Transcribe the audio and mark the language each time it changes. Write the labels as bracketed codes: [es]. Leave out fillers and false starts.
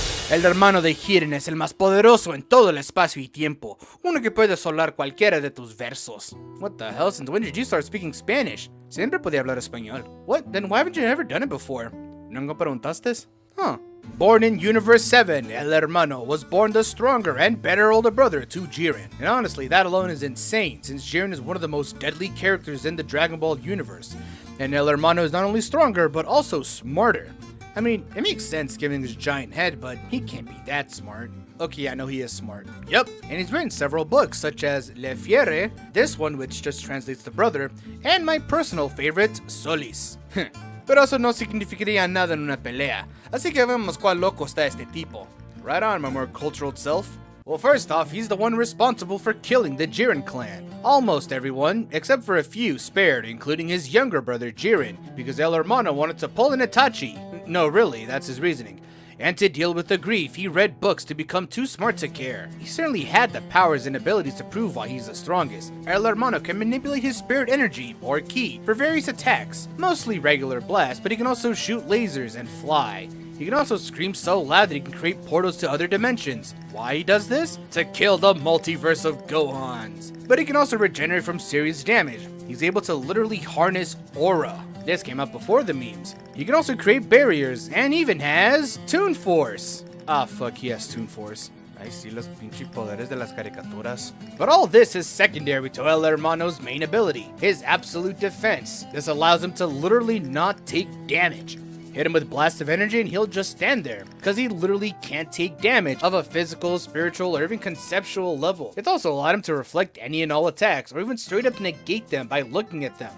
[es] El hermano de Jiren es el más poderoso en todo el espacio y tiempo, uno que puede solar cualquiera de tus versos. [en] What the hell, since when did you start speaking Spanish? [es] Siempre podía hablar español. [en] What? Then why haven't you ever done it before? [es] ¿Nunca preguntaste? [en] Huh. Born in Universe 7, El Hermano was born the stronger and better older brother to Jiren. And honestly, that alone is insane, since Jiren is one of the most deadly characters in the Dragon Ball universe. And El Hermano is not only stronger, but also smarter. I mean, it makes sense given his giant head, but he can't be that smart. Okay, I know he is smart. Yep, and he's written several books such as Le Fiere, this one which just translates to brother, and my personal favorite, Solis. [es] Pero eso no significaría nada en una pelea, así que vemos cuál loco está este tipo. [en] Right on, my more cultural self. Well, first off, he's the one responsible for killing the Jiren clan. Almost everyone, except for a few, spared, including his younger brother Jiren, because El Hermano wanted to pull an Itachi. No, really, that's his reasoning. And to deal with the grief, he read books to become too smart to care. He certainly had the powers and abilities to prove why he's the strongest. El Hermano can manipulate his spirit energy, or ki, for various attacks. Mostly regular blasts, but he can also shoot lasers and fly. He can also scream so loud that he can create portals to other dimensions. Why he does this? To kill the multiverse of Gohans. But he can also regenerate from serious damage. He's able to literally harness aura. This came up before the memes. He can also create barriers, and even has Toon Force. Ah fuck, he has Toon Force. I see [es] los pinches poderes de las caricaturas. [en] But all this is secondary to El Hermano's main ability, his absolute defense. This allows him to literally not take damage. Hit him with blasts of energy and he'll just stand there, because he literally can't take damage of a physical, spiritual, or even conceptual level. It's also allowed him to reflect any and all attacks, or even straight up negate them by looking at them.